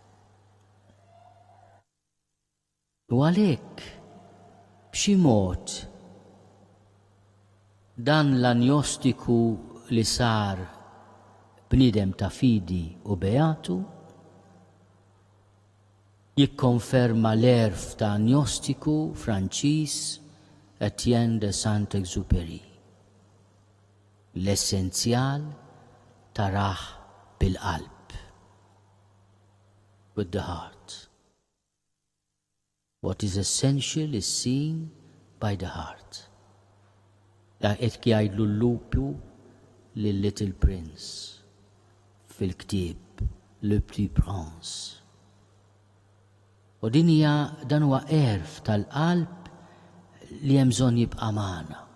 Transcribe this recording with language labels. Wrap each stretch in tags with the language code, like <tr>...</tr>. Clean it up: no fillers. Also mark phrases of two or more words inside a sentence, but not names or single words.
<mt>U għalhekk b'xi mod dan l-anjostiku li sar bniedem ta' fidi u beatu jikkonferma l-erf ta' anjostiku Franċiż Etienne de Saint-Exupéry. L-essenzjal taraħ bil-qalb,</mt> <en>with the heart. What is essential is seen by the heart.</en> <mt>Qed jgħidlu l-lupu lil-Little Prince fil-ktieb Le Petit Prince. U dan huwa erf tal-qalb li hemm bżonn jibqa' magħna.</mt>